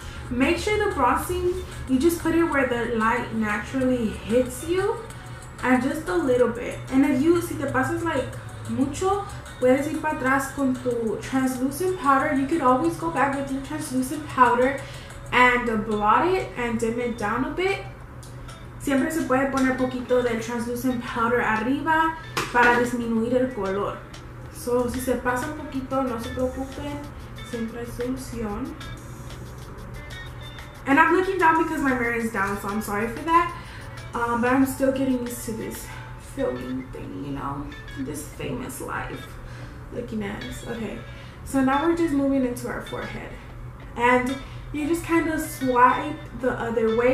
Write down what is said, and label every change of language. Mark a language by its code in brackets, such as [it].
[en] Make sure the bronzing, you just put it where the light naturally hits you, and just a little bit. And if you, [es] si te pasas like mucho, puedes ir para atrás con tu translucent powder. [en] You could always go back with your translucent powder and blot it and dim it down a bit. [es] Siempre se puede poner poquito del translucent powder arriba para disminuir el color. So, si se pasa un poquito, no se preocupen, siempre hay solución. [en] And I'm looking down because my mirror is down, so I'm sorry for that. But I'm still getting used to this filming thing, you know, this famous life. Looking at us. Okay, so now we're just moving into our forehead, and you just kind of swipe the other way.